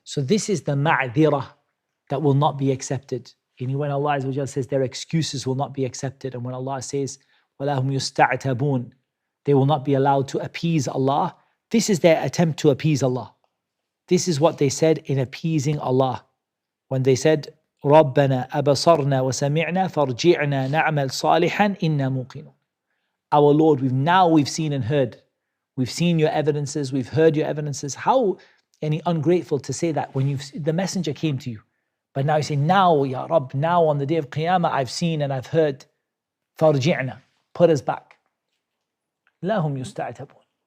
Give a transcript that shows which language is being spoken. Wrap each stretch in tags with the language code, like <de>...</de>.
<en>So this is the ma'dhirah that will not be accepted. When Allah Azza wa Jal says their excuses will not be accepted, and when Allah says,</en> <ar>وَلَا هُمْ يُسْتَعْتَبُونَ.</ar> <en>They will not be allowed to appease Allah. This is their attempt to appease Allah. This is what they said in appeasing Allah. When they said,</en> <ar>رَبَّنَا أَبَصَرْنَا وَسَمِعْنَا فَارْجِعْنَا نَعْمَلْ صَالِحًا إِنَّا مُوقِنُونَ.</ar> <en>Our Lord, we've seen and heard. We've seen your evidences, we've heard your evidences. How ungrateful to say that when the messenger came to you. But now you say, now, Ya Rabb, now on the day of Qiyamah, I've seen and I've heard.</en> <ar>فَارْجِعْنَا.</ar> <en>Put us back.</en> <ar>لَا هُمْ يُسْتَعْتَبُونَ.</ar>